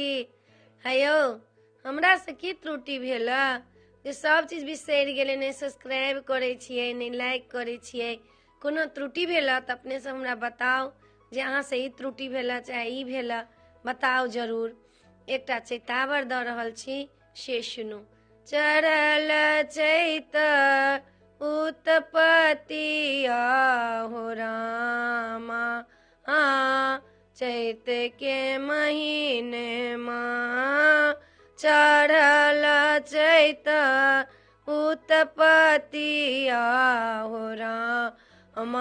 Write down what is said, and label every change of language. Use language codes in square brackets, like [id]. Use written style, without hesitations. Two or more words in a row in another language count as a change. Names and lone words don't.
[mai] हेयो हमरा से की त्रुटि भेल जे सब चीज बिसरि गेलै, नहीं सब्सक्राइब करे छियै, नहीं लाइक करे छियै। कोनो त्रुटि भेल त अपने से हमरा बताओ जे अहाँ से ई त्रुटि भेल चाहे ई भेल, बताओ जरूर। एकटा चैतावर द रहल छी, से सुनू। चढ़ल चैत उत्पत्ति हो रामा, चैत के महीने माँ चढ़ल चैत उत्पत्ति हो रामा,